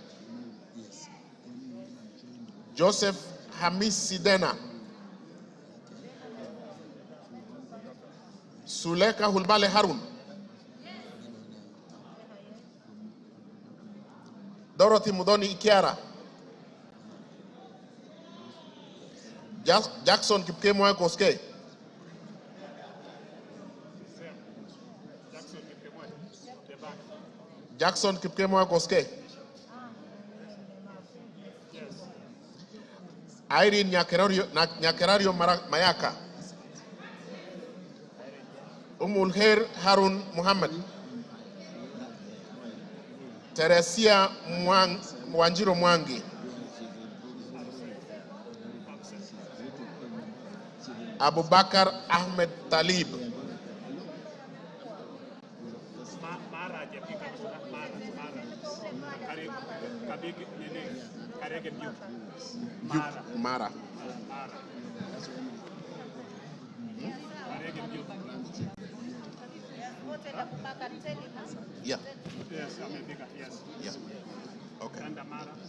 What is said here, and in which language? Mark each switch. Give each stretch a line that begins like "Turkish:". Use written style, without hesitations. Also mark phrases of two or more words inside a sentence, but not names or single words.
English: Joseph Hamis Sidena. Suleka Hulbale Harun. Dorothy Mudoni Ikiara. Jackson Kipkemoy Koske. Jackson Kipkemoy Koske. Irene Nyakerario Mayaka. Umulher Harun Muhammad. Teresia Wanjiro Mwangi. Abubakar Ahmed Talib. Mara. Yeah. Yes, I mean, yes. Yeah. Okay. And Mara.